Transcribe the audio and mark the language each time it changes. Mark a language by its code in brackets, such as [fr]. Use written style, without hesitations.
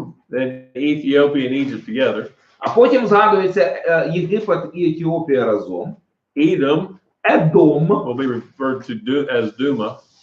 [en] Then Ethiopia and Egypt together. [uk] а потім згадується Єгипет і Етіопія разом. [en] Edom [uk] Едом, [en] will be referred to as Duma.